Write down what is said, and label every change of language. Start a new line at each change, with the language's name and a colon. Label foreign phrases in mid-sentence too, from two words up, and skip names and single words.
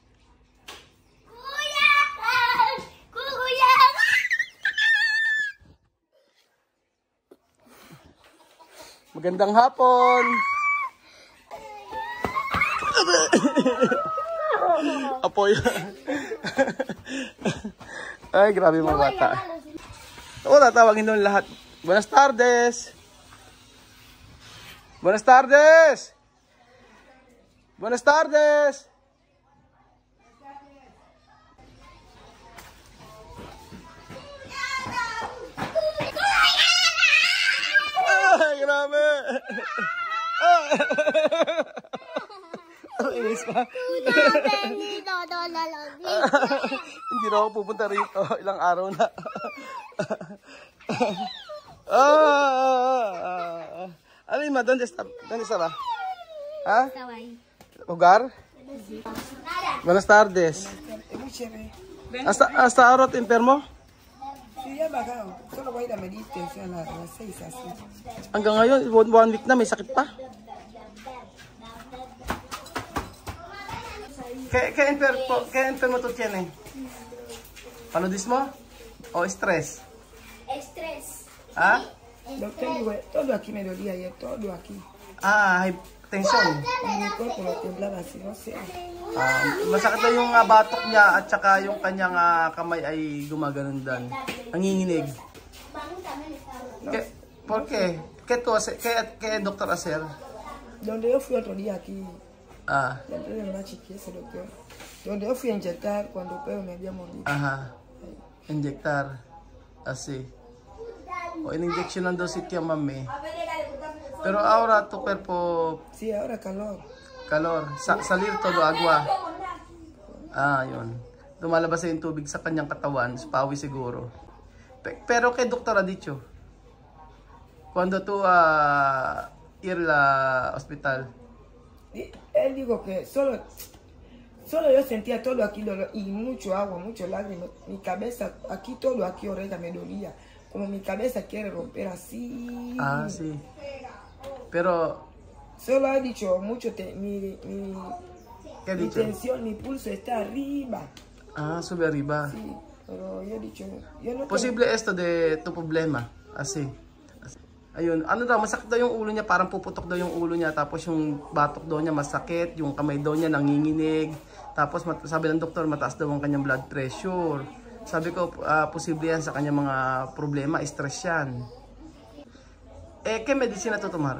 Filipino: Magandang hapon! Apoy. Ay, grabe mga bata. Oo, tatawagin doon lahat.
Spanish: Buenas tardes! Buenas tardes! Buenas tardes!
Filipino: Ay, grabe! Inis pa. Hindi na ako pupunta rito. Ilang araw na. Ano yun ma?
Spanish: ¿Dónde está ba? ¿Ha? ¿Lugar? Buenas tardes. ¿Hasta ahora te enfermo? Sí, ya bajado. Solo voy a ir a medir tensión a las 6 así.
Filipino: Hanggang ngayon, 1 week na, may sakit pa.
Spanish: ¿Qué enfermo tú tienes? ¿Paludismo o estrés? Estrés. ¿Ah? Doctor, digo, todo aquí me dolía ayer, todo aquí. Ah, hay tension. Mi cuerpo me temblaba así, no sé.
Filipino: Masakit na yung batok niya at saka yung kanyang kamay ay gumaganon dan. Nanginginig.
Spanish: ¿Por qué? ¿Qué doctor hacer? Donde yo fui otro día aquí, Ah, dentro de una chiquilla ese doctor. Donde yo fui a inyectar cuando el perro me había mordido. aha. Inyectar. Así.
Filipino: O in-injection daw si Tia Mami.
Spanish: Pero ahora tu cuerpo Sí, ahora calor. calor. Salir todo agua.
Filipino: Ah, yun. Lumalabas na yung tubig sa kanyang katawan. Pawi siguro.
Spanish: Pero kay Doktor ha dicho, cuando tú ir la hospital. Y él dijo que solo yo sentía todo aquí dolor y mucho agua, mucho lágrimas. Mi cabeza, aquí todo, aquí oreja me dolía. Como mi cabeza quiere romper así. Ah, sí. Pero, Solo ha dicho mucho, mi ¿qué ha dicho? tensión, mi pulso está arriba. Ah, sube arriba. Sí, pero yo he dicho, yo no Posible esto de tu problema. Así.
Filipino: Ayun, ano daw, masakit daw yung ulo niya, parang puputok daw yung ulo niya, tapos yung batok daw niya masakit, yung kamay daw niya nanginginig, tapos sabi ng doktor, mataas daw ang kanyang
English: blood pressure.
Filipino: Sabi ko, posible yan sa kanyang mga problema, stress yan.
Spanish: ¿Qué medicina tú tomar?